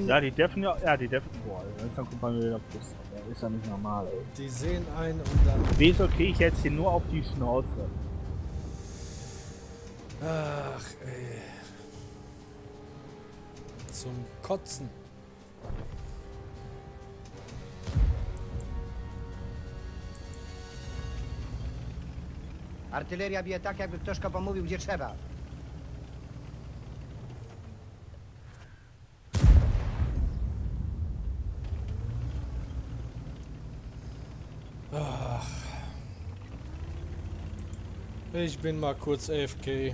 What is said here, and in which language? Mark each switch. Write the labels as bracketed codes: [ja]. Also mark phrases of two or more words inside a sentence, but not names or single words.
[de] Ja, die deffen ja, boah, jetzt kommt man wieder Plus. Der ist ja nicht normal, ey. Die sehen einen und dann... Wieso kriege ich jetzt hier nur auf die Schnauze? Ach, ey. Zum Kotzen. [pl] Artyleria bije tak, jakby ktoś komu mówił, gdzie trzeba. [de] Ich bin mal kurz AFK.